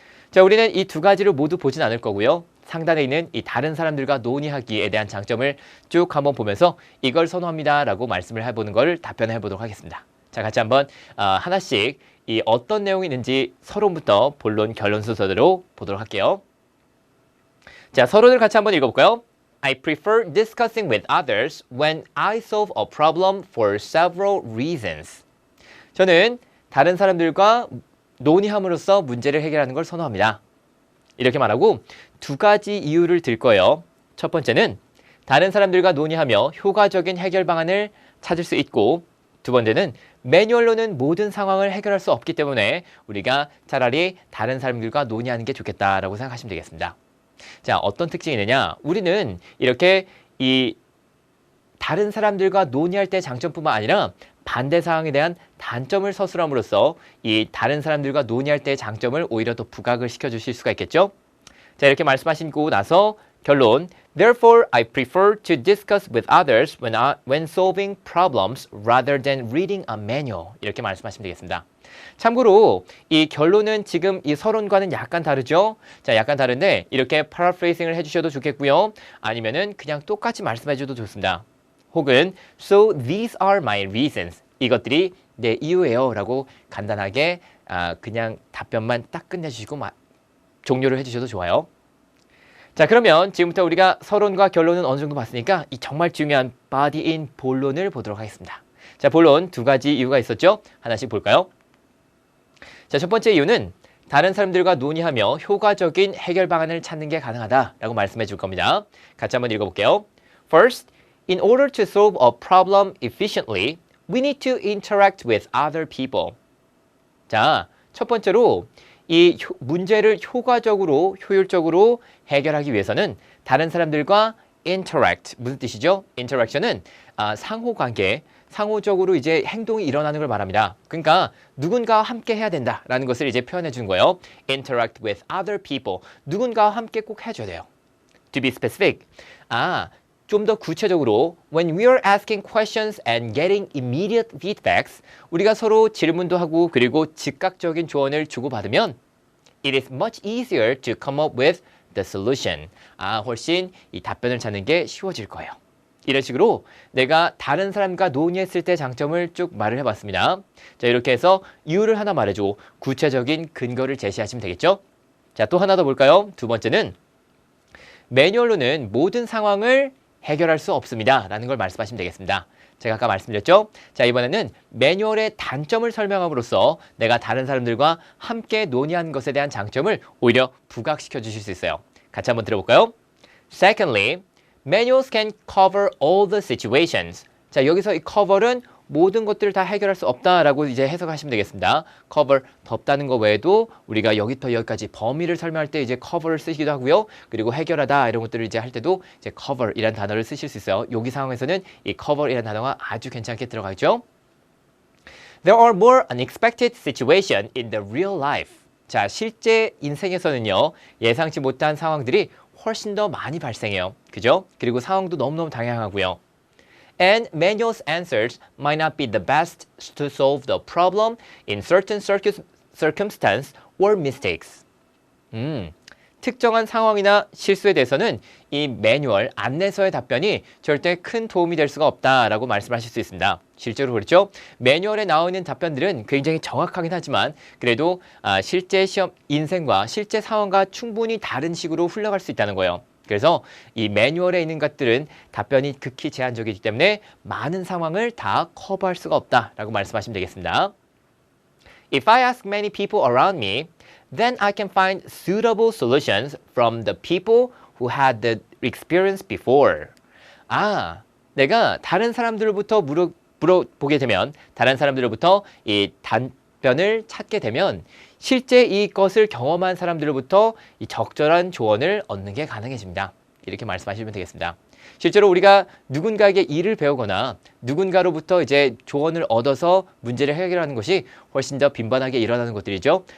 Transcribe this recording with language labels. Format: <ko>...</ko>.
<ko>자, 우리는 이 두 가지를 모두 보진 않을 거고요. 상단에 있는 이 다른 사람들과 논의하기에 대한 장점을 쭉 한번 보면서 이걸 선호합니다라고 말씀을 해보는 걸 답변해 보도록 하겠습니다. 자, 같이 한번 하나씩 이 어떤 내용이 있는지 서론부터 본론, 결론 순서대로 보도록 할게요. 자, 서론을 같이 한번 읽어볼까요?</ko> <en>I prefer discussing with others when I solve a problem for several reasons.</en> <ko>저는 다른 사람들과 논의함으로써 문제를 해결하는 걸 선호합니다. 이렇게 말하고 두 가지 이유를 들 거예요. 첫 번째는 다른 사람들과 논의하며 효과적인 해결 방안을 찾을 수 있고 두 번째는 매뉴얼로는 모든 상황을 해결할 수 없기 때문에 우리가 차라리 다른 사람들과 논의하는 게 좋겠다라고 생각하시면 되겠습니다. 자, 어떤 특징이 있느냐? 우리는 이렇게 이 다른 사람들과 논의할 때 장점뿐만 아니라 반대 사항에 대한 단점을 서술함으로써 이 다른 사람들과 논의할 때의 장점을 오히려 더 부각을 시켜주실 수가 있겠죠? 자, 이렇게 말씀하시고 나서 결론.</ko> <en>Therefore, I prefer to discuss with others when solving problems rather than reading a manual.</en> <ko>이렇게 말씀하시면 되겠습니다. 참고로 이 결론은 지금 이 서론과는 약간 다르죠? 자, 약간 다른데 이렇게 paraphrasing을 해주셔도 좋겠고요. 아니면은 그냥 똑같이 말씀해줘도 좋습니다. 혹은</ko> <en>So these are my reasons.</en> <ko>이것들이 내 이유예요 라고 간단하게 그냥 답변만 딱 끝내주시고 종료를 해주셔도 좋아요. 자, 그러면 지금부터 우리가 서론과 결론은 어느 정도 봤으니까 이 정말 중요한 body in 본론을 보도록 하겠습니다. 자, 본론 두 가지 이유가 있었죠? 하나씩 볼까요? 자, 첫 번째 이유는 다른 사람들과 논의하며 효과적인 해결 방안을 찾는 게 가능하다라고 말씀해 줄 겁니다. 같이 한번 읽어볼게요.</ko> <en>First, in order to solve a problem efficiently, we need to interact with other people.</en> <ko>자, 첫 번째로 이 문제를 효과적으로, 효율적으로 해결하기 위해서는 다른 사람들과 interact, 무슨 뜻이죠? interaction은 상호관계, 상호적으로 이제 행동이 일어나는 걸 말합니다. 그러니까 누군가와 함께 해야 된다라는 것을 이제 표현해 주는 거예요.</ko> <en>interact with other people.</en> <ko>누군가와 함께 꼭 해줘야 돼요.</ko> <en>To be specific.</en> <ko>좀 더 구체적으로</ko> <en>when we are asking questions and getting immediate feedbacks,</en> <ko>우리가 서로 질문도 하고 그리고 즉각적인 조언을 주고받으면</ko> <en>it is much easier to come up with the solution.</en> <ko>훨씬 이 답변을 찾는 게 쉬워질 거예요. 이런 식으로 내가 다른 사람과 논의했을 때 장점을 쭉 말을 해봤습니다. 자, 이렇게 해서 이유를 하나 말해주고 구체적인 근거를 제시하시면 되겠죠? 자, 또 하나 더 볼까요? 두 번째는 매뉴얼로는 모든 상황을 해결할 수 없습니다. 라는 걸 말씀하시면 되겠습니다. 제가 아까 말씀드렸죠? 자, 이번에는 매뉴얼의 단점을 설명함으로써 내가 다른 사람들과 함께 논의하는 것에 대한 장점을 오히려 부각시켜 주실 수 있어요. 같이 한번 들어볼까요?</ko> <en>Secondly, manuals can cover all the situations.</en> <ko>자, 여기서 이 cover은 모든 것들을 다 해결할 수 없다라고 이제 해석하시면 되겠습니다. cover, 덮다는 거 외에도 우리가 여기부터 여기까지 범위를 설명할 때 이제 cover를 쓰기도 하고요. 그리고 해결하다 이런 것들을 이제 할 때도 이제 cover이라는 단어를 쓰실 수 있어요. 여기 상황에서는 이 cover이라는 단어가 아주 괜찮게 들어가 있죠.</ko> <en>There are more unexpected situations in the real life.</en> <ko>자, 실제 인생에서는요, 예상치 못한 상황들이 훨씬 더 많이 발생해요. 그죠? 그리고 상황도 너무너무 다양하고요.</ko> <en>And manual's answers might not be the best to solve the problem in certain circumstance or mistakes.</en> <ko>특정한 상황이나 실수에 대해서는 이 매뉴얼, 안내서의 답변이 절대 큰 도움이 될 수가 없다라고 말씀하실 수 있습니다. 실제로 그렇죠? 매뉴얼에 나와 있는 답변들은 굉장히 정확하긴 하지만 그래도 실제 시험, 인생과 실제 상황과 충분히 다른 식으로 흘러갈 수 있다는 거예요. 그래서 이 매뉴얼에 있는 것들은 답변이 극히 제한적이기 때문에 많은 상황을 다 커버할 수가 없다라고 말씀하시면 되겠습니다.</ko> <en>If I ask many people around me, then I can find suitable solutions from the people who had the experience before.</en> <ko>내가 다른 사람들로부터 물어보게 되면, 다른 사람들로부터 이 답변을 찾게 되면 실제 이것을 경험한 사람들로부터 이 적절한 조언을 얻는 게 가능해집니다. 이렇게 말씀하시면 되겠습니다. 실제로 우리가 누군가에게 일을 배우거나 누군가로부터 이제 조언을 얻어서 문제를 해결하는 것이 훨씬 더 빈번하게 일어나는 것들이죠.</ko>